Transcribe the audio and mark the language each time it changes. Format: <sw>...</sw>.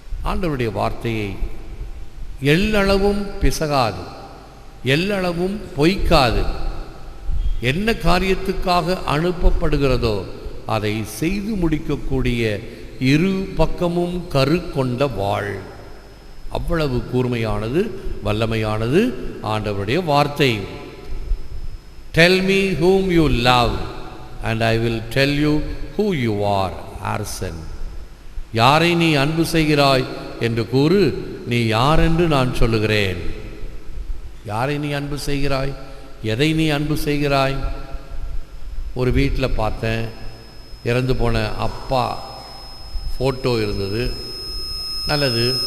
<ta>ஆண்டவருடைய வார்த்தையை எல்லளவும் பிசகாது, எல்லளவும் பொய்க்காது. என்ன காரியத்துக்காக அனுப்பப்படுகிறதோ அதை செய்து முடிக்கக்கூடிய இரு பக்கமும் கரு கொண்ட வாழ். அவ்வளவு கூர்மையானது, வல்லமையானது ஆண்டவருடைய வார்த்தை.</ta> <en>Tell me whom you love and I will tell you who you are.</en> <ta>ஆர்சன், யாரை நீ அன்பு செய்கிறாய் என்று கூறு, நீ யார் என்று நான் சொல்லுகிறேன். யாரை நீ அன்பு செய்கிறாய்? எதை நீ அன்பு செய்கிறாய்? ஒரு வீட்டில் பார்த்தேன், இறந்து போன அப்பா ஃபோட்டோ இருந்தது. நல்லது.</ta>